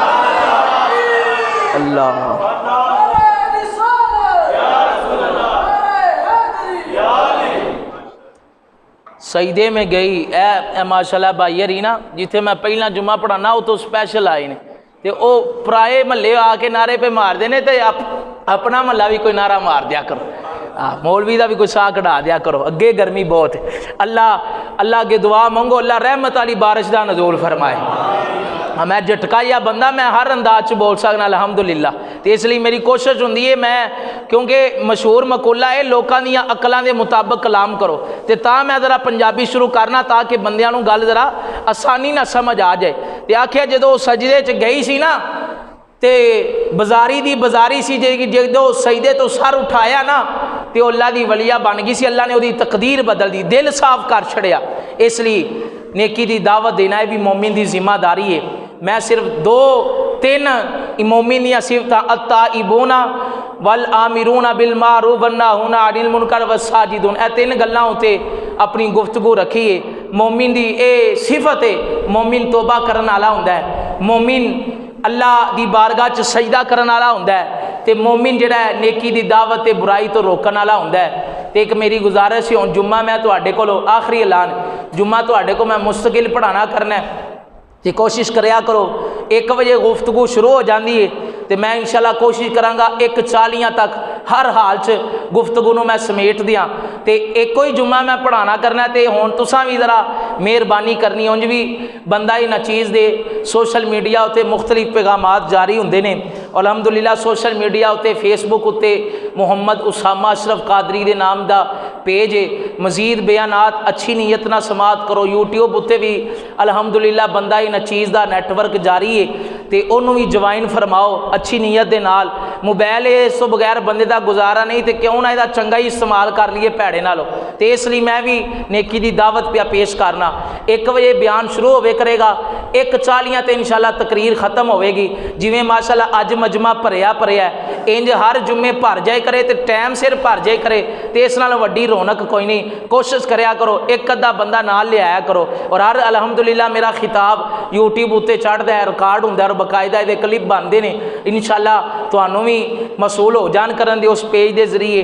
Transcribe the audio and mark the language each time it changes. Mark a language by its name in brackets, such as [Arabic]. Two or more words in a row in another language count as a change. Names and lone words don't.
[Punjabi] اللہ سجدے میں گئی، اے ماشاءاللہ بھائی رینا جتھے میں پہلا جمعہ پڑھانا وہ تو سپیشل آئے نے تے او پرائے محلے آ کے نعرے پہ مار دینے تے اپنا محلہ بھی کوئی نعرہ مار دیا کرو، مولوی دا بھی کوئی سا کڑا دیا کرو، اگے گرمی بہت ہے۔ اللہ اگے دعا مانگو اللہ رحمت والی بارش دا نزول فرمائے۔ میں جھٹکایا بندہ میں ہر انداز چ بول سکنا الحمدللہ، تو اس لیے میری کوشش ہوندی ہے میں کیونکہ مشہور مقولہ ہے لوکاں دیاں عقلاں دے مطابق کلام کرو، تے تا میں ذرا پنجابی شروع کرنا تاکہ بندیاں نوں گل ذرا آسانی نہ سمجھ آ جائے۔ تے آکھیا جدوں سجدے چ گئی سی نا تے بازاری دی بازاری سی، جدوں سجدے تو سر اٹھایا نا تے اللہ دی ولیہ بن گئی سی، اللہ نے دی تقدیر بدل دی، دل صاف کر چھڑیا۔ اس لیے نیکی دی دعوت دینا ہے بھی مومن دی ذمہ داری ہے۔ میں صرف 2-3 مومن یا صفت [Arabic] التائبون والآمرون بالمعروف والناہون عن المنکر والساجدون، [Punjabi] اے 3 گلاں ہوتے اپنی گفتگو رکھی ہے۔ مومن دی اے صفت ہے، مومن توبہ کرن والا ہوندا ہے، مومن اللہ دی بارگاہ چ سجدہ کرن والا ہوندا ہے، تے مومن جڑا ہے نیکی دی دعوت تے برائی تو روکن والا ہوندا ہے۔ تے ایک میری گزارش ہے ہن جمعہ میں تواڈے کولو آخری اعلان، جمعہ تواڈے کو میں مستقل پڑھانا کرنا ہے تے کوشش کریا کرو 1 بجے گفتگو شروع ہو جاندی ہے تے میں انشاءاللہ کوشش کراں گا 1:40 تک ہر حال چ گفتگو نو میں سمیٹ دیاں تے ایک ہی جمعہ میں پڑھانا کرنا تے ہن تساں بھی ذرا مہربانی کرنی، اونج بھی بندہ ہی نچیز دے [English] social media [Punjabi] اتے مختلف پیغامات جاری ہوندے نے۔ الحمدللہ [English] social media [Punjabi] اتے فیس بک اتے محمد اسامہ اشرف قادری دے نام دا پیج ہے، مزید بیانات اچھی نیت نہ سماعت کرو۔ یوٹیوب اتے بھی الحمدللہ بندہ ہی نچیز دا نیٹ ورک جاری ہے تے انہوں بھی جوائن فرماؤ اچھی نیت دے نال۔ موبائل اس تو بغیر بندے دا گزارا نہیں تے کیوں نہ دا چنگا ہی استعمال کر لیے پیڑے نالو، تے اس لیے میں بھی نیکی دی دعوت پہ پیش کرنا۔ 1 بجے بیان شروع ہوئے کرے گا، 1:40 تے انشاءاللہ تقریر ختم ہوئے گی۔ جویں ماشاءاللہ اج مجمع بھریا ہے، انج ہر جمعے بھر جائے کرے تے ٹائم سر بھر جائے کرے تے اس نال وڈی رونق کوئی نہیں۔ کوشش کریا کرو 1 بندہ نال لے آیا کرو، اور ہر الحمدللہ میرا خطاب یوٹیوب اتے چڑھتا ہے، ریکارڈ ہوندا ہے اور باقاعدہ یہ کلپ بنتے ہیں۔ انشاءاللہ تانوں بھی مسئول ہو جان کرن دے اس پیج دے ذریعے۔